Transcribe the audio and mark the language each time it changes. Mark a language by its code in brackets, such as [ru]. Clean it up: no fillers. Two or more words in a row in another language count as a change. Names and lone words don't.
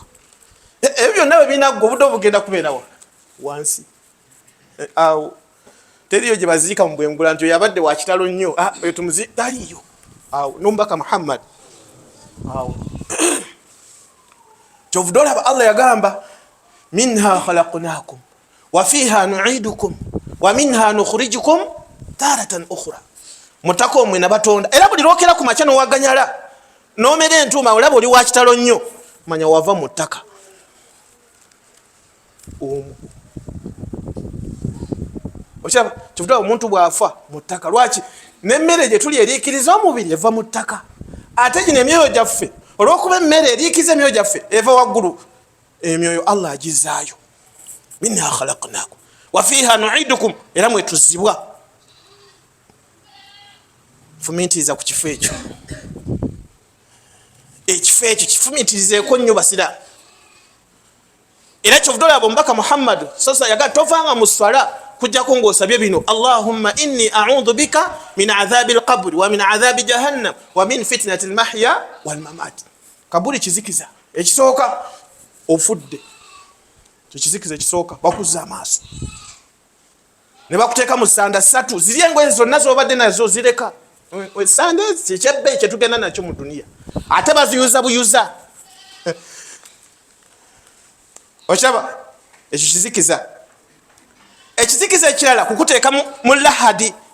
[lg] Ebyo byonna bwe binaggwa obudde obugenda kubeerawa wansi. Awo teriyo gye baziika mu bwengula nti yabadde wa kitalo nnyo. Oyo tumuziika taliyo. Awo n'omubaka Muhammad. Awo kyovudde olaba Allah yagamba [ar] منها خلقناكم وفيها نعيدكم ومنها نخرجكم تارة أخرى. [lg] Mutako mwe nabatonda. Era buli lwokera ku makya n'owaganyala nomera entuma olaba oli wa kitalo nnyo manya wava mu ttaka okyaba kivuga omuntu bwafa mu ttaka lwaki n'emmere gye tuli eriikiriza omubiri eva mu ttaka ate gino emyoyo gyaffe olw'okuba emmere eriikiriza emyoyo gyaffe eva waggulu emyoyo Allah agizaayo [ar] منها خلقناكم وفيها نعيدكم [lg] era mwetuzibwa fumiitiriza ku kifo ekyo ekifo ekyo kifumiitirizeeko nnyo basiraamu era kyovuga olaba omubaka Muhammad sasa yaga tovanga mu swala kujjako ng'osabye bino [ar] اللهم إني أعوذ بك من عذاب القبر ومن عذاب جهنم ومن فتنة المحيا والممات. [lg] Kaburi kizikiza ekisooka ofudde kizikiza ekisooka bakuzza amaaso ne bakuteeka mu ssanda ssatu ziri engoye zonna z'obadde nazo zireka ssanda kyebbe kye tugenda nakyo mu duniya ate baziyuza buyuza okyaba ekyo kizikiza ekizikiza ekirala kukuteeka mu lahadi